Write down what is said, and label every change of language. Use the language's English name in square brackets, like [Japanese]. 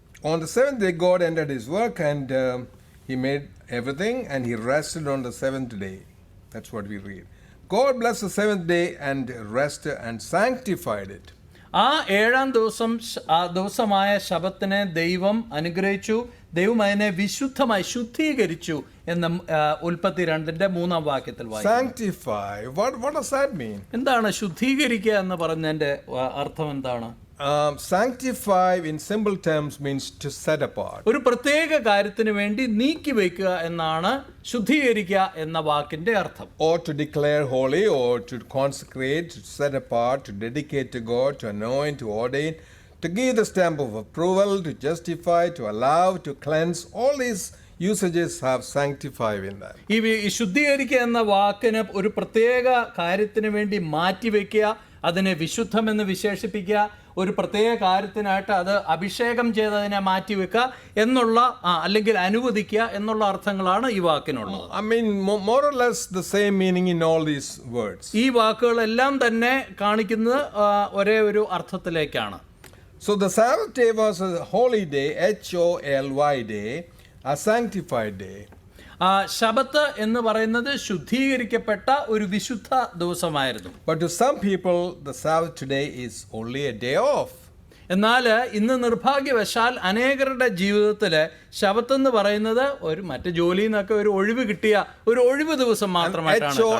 [English] On the 7th day, God ended his work and he made everything and he rested on the 7th day. That's what we read. God blessed the 7th day and rested and sanctified it. [Malayalam] ആ 7-ാം ദിവസമായ ശബത്തിനെ ദൈവം അനുഗ്രഹിച്ചു, ദൈവം അതിനെ വിശുദ്ധമായി ശുദ്ധീകരിച്ചു എന്ന് ഉൽപ്പത്തി 2-ന്റെ 3-ാം വാക്യത്തിൽ വായിക്കുന്നു. [English] Sanctify. What does that mean? [Malayalam] എന്താണ് ശുദ്ധീകരിക്കുക എന്ന് പറഞ്ഞതിന്റെ അർത്ഥം എന്താണ്? [English] Sanctify in simple terms means to set apart. [Malayalam] ഒരു പ്രത്യേക കാര്യത്തിന് വേണ്ടി നീക്കി വയ്ക്കുക എന്നാണ് ശുദ്ധീകരിക്കുക എന്ന വാക്കിന്റെ അർത്ഥം. [English] Or to declare holy, or to consecrate, to set apart, to dedicate to God, to anoint, to ordain, to give the stamp of approval, to justify, to allow, to cleanse. All these usages have sanctify in them. [Malayalam] ഈ ശുദ്ധീകരിക്കുക എന്ന വാക്കിന് ഒരു പ്രത്യേക കാര്യത്തിന് വേണ്ടി മാറ്റിവെക്കുക, അതിനെ വിശുദ്ധമെന്ന് വിശേഷിപ്പിക്കുക, ഒരു പ്രത്യേക കാര്യത്തിനായിട്ട് അത് അഭിഷേകം ചെയ്തതിനെ മാറ്റിവെക്കുക എന്നുള്ള അല്ലെങ്കിൽ അനുവദിക്കുക എന്നുള്ള അർത്ഥങ്ങളാണ് ഈ വാക്കിനുള്ളത്. [English] I mean, more or less the same meaning in all these words. [Malayalam] ഈ വാക്കുകളെല്ലാം തന്നെ കാണിക്കുന്നത് ഒരേ ഒരു അർത്ഥത്തിലേക്കാണ്. [English] So the Sabbath day was a holy day, HOLY day, a sanctified day. [Malayalam] ശബത്ത് എന്ന് പറയുന്നത് ശുദ്ധീകരിക്കപ്പെട്ട ഒരു വിശുദ്ധ ദിവസമായിരുന്നു. [English] But to some people, the Sabbath today is only a day off. [Malayalam] എന്നാൽ ഇന്ന് നിർഭാഗ്യവശാൽ അനേകരുടെ ജീവിതത്തിൽ ശബത്ത് എന്ന് പറയുന്നത് ഒരു മറ്റു ജോലിയിൽ നിന്നൊക്കെ ഒരു ഒഴിവ് കിട്ടിയ ഒരു ഒഴിവ് ദിവസം മാത്രമായിട്ടാണ്.